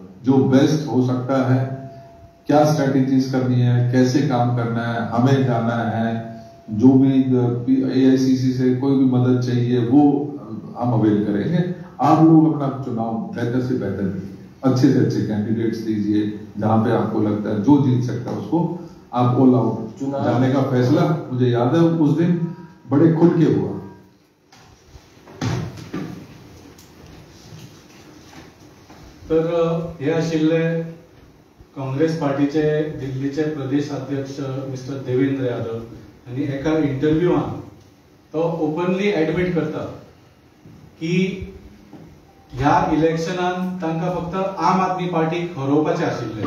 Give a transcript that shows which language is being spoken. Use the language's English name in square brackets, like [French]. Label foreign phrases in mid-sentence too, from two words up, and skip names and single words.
[Hindi] जो बेस्ट हो सकता है क्या स्ट्रेटेजीज करनी है, कैसे काम करना है, हमें जाना है, जो भी AICC से कोई भी मदद चाहिए वो हम अवेल करेंगे। आप लोग अपना चुनाव बेहतर से बेहतर, अच्छे से अच्छे कैंडिडेट्स दीजिए, जहां पे आपको लगता है जो जीत सकता है उसको आप [English] all out [Hindi] जाने का फैसला, मुझे याद है उस दिन बड़े खुल के हुआ। [Konkani] तर हे आशिल्ले काँग्रेस पार्टीचे दिल्लीचे प्रदेश अध्यक्ष मिस्टर देवेंद्र यादव, आणि एका इंटरव्यूआन तो [English] openly admit [Konkani] करता की ह्या इलेक्शनान तांकां फक्त आम आदमी पार्टीक हरोवपाचे आशिल्ले।